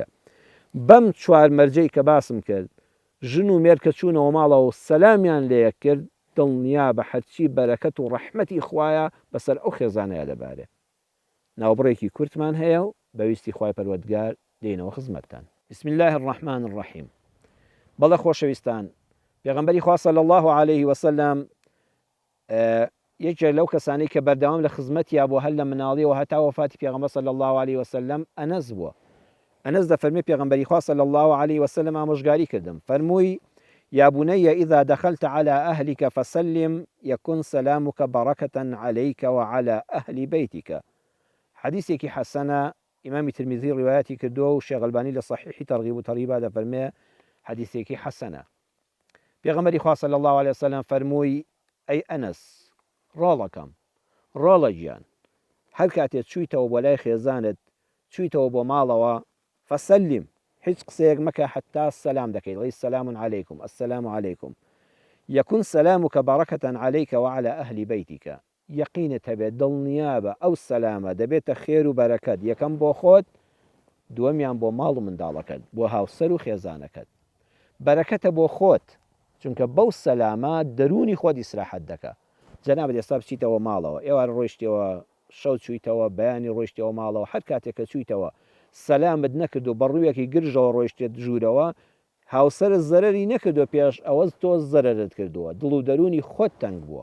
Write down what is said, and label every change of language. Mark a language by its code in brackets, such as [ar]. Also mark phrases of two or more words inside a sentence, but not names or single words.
[ckb] بەم چوار مەرجەی کە باسم کرد، ژن و مێر کە چوونەوە ماڵەوە و سەلامیان لێیە کرد، دڵنیا بە هەرچی بەرەکەت و ڕەحمەتی خوایە بەسەر ئەو خێزانەیە دەبارێ. ناوبڕێکی کورتمان هەیە و بەویستی خوای پەروەردگار دێنەوە خزمەتتان. [ar] بسم الله الرحمن الرحیم. [ckb] بەڵێ خۆشەویستان، پێغەمبەری خوا [ar] صلی الله عليه وسلم [ckb] یەکێک لەو کەسانی کە بەردەوام لە خزمەتیا بۆ هەر لە مناڵیەوە هەتا وەفاتی پێغەمبەر [ar] صلی الله عليه وسلم [ckb] ئەنەس بووە. ئەنەس دەفەرمێ پێغەمبەری خوا [ar] صلی الله عليه وسلم [ckb] ئامۆژگاری کردم، فەرمووی: [ar] يا بني إذا دخلت على أهلك فسلم يكن سلامك بركة عليك وعلى أهل بيتك. حديثك حسنة، إمام الترمذي رواياتي كردوه والشيخ الباني لصحيح ترغيب وترهيب دەفەرمێ حديثك حسنة. [ckb] پێغەمبەری خوا [ar] صلی الله عليه وسلم [ckb] فەرمووی: ئەی ئەنەس، ڕۆڵەکەم، ڕۆڵە گیان، هەر کاتێک چوویتەوە بۆ لای خێزانت، چوویتەوە بۆ ماڵەوە، فەسەلیم، هیچ قسەیەک مەکە حتا سەلام دەکەیت، دەڵی [ar] السلام علیکم، السلام علیکم. يكن سلامك بركة عليك وعلى أهل بيتك. [ckb] يقينت هەبێت دڵنیا بە ئەو سەلامە دەبێتە خێر و بەرەکەت، یەکەم بۆ خۆت، دووەمیان بۆ ماڵ و منداڵەکەت، بۆ هاوسەر و خێزانەکەت. بەرەکەتە بۆ خۆت، چونکە بەو سەلامە دەرونی خۆت ئیسراحەت دەکات. جەنابەت ئێستا بچیتەوە ماڵەوە، ئێوە ڕۆیشتەوە شەو چوویتەوە، بەیانی ڕۆیشتەوە ماڵەوە، هەر کاتێک کە چوویتەوە سەلامت نەکرد و بەڕوویەکی گرژەوە ڕۆیشتێت ژوورەوە، هاوسەرت زەرەری نەکردو، پێش ئەوە تۆ زەرەرت کردووە، دڵ و دەرونی خۆت تەنگ بووە.